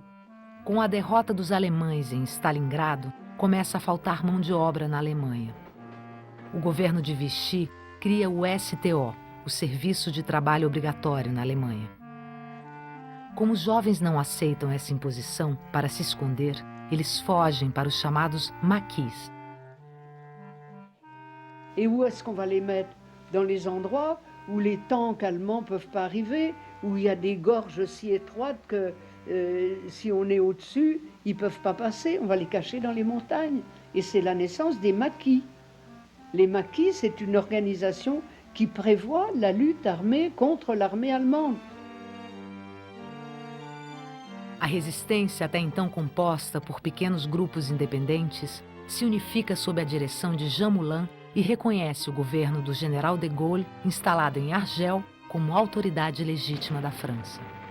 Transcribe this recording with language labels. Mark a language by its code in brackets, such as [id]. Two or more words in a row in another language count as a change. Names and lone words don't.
[pt] Com a derrota dos alemães em Stalingrado, começa a faltar mão de obra na Alemanha. O governo de Vichy cria o STO, o Serviço de Trabalho Obrigatório na Alemanha. Como os jovens não aceitam essa imposição para se esconder, eles fogem para os chamados maquis. [fr] Et où est-ce qu'on va les mettre? Dans les endroits où les tanks allemands ne peuvent pas arriver, où il y a des gorges si étroites que si on est au-dessus, ils ne peuvent pas passer. On va les cacher dans les montagnes. Et c'est la naissance des maquis. Les maquis, c'est une organisation qui prévoit la lutte armée contre l'armée allemande. [pt] A resistência, até então composta por pequenos grupos independentes, se unifica sob a direção de Jean Moulin e reconhece o governo do general de Gaulle, instalado em Argel, como autoridade legítima da França.